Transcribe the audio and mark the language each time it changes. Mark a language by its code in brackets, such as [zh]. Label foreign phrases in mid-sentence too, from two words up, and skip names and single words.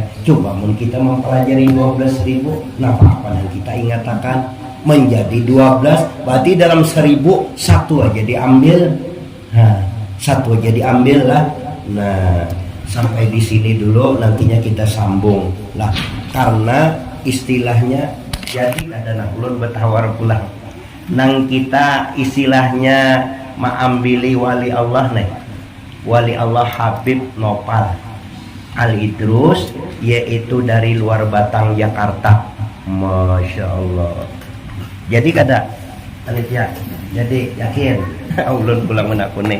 [bjn] Coba mun kita mempelajari 12.000, nah apa yang kita ingatakan menjadi 12, berarti dalam 1.000 satu aja diambil. Nah, satu aja diambil lah. Nah, sampai di sini dulu, nantinya kita sambung lah, karena istilahnya jadi ada nak ulun bertawar pulang nang kita istilahnya maambili wali Allah nih, wali Allah Habib Nopal Al Idrus, yaitu dari luar Batang Jakarta. [ar] ما شاء الله. [bjn] Jadi kada panitia, jadi yakin ulun pulang menaku nih.